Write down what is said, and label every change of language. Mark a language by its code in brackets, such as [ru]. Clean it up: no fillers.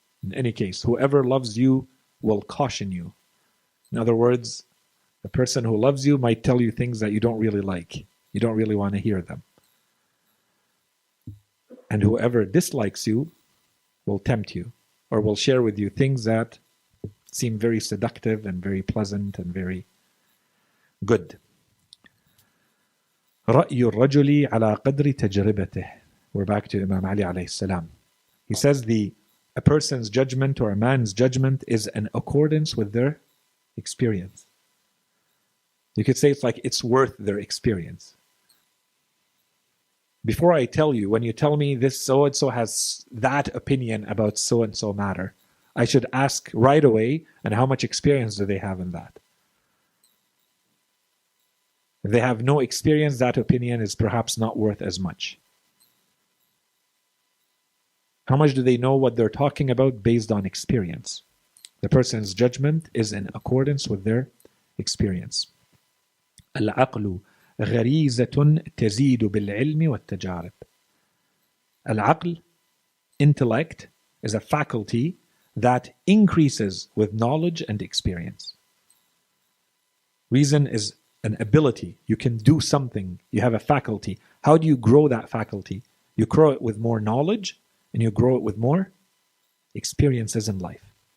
[en] In any case, whoever loves you will caution you. In other words, the person who loves you might tell you things that you don't really like. You don't really want to hear them. And whoever dislikes you will tempt you, or will share with you things that seem very seductive and very pleasant and very good. [ar] رأي الرجل على قدر تجربته. [en] We're back to Imam Ali alayhi salam. He says a person's judgment or a man's judgment is in accordance with their experience. You could say it's like it's worth their experience. Before I tell you, when you tell me this so-and-so has that opinion about so-and-so matter, I should ask right away, and how much experience do they have in that? If they have no experience, that opinion is perhaps not worth as much. How much do they know what they're talking about based on experience? The person's judgment is in accordance with their experience. [ar] العقل غريزة تزيد بالعلم والتجارب. [en] العقل, intellect, is a faculty that increases with knowledge and experience. Reason is an ability. You can do something. You have a faculty. How do you grow that faculty? You grow it with more knowledge, and you grow it with more experiences in life.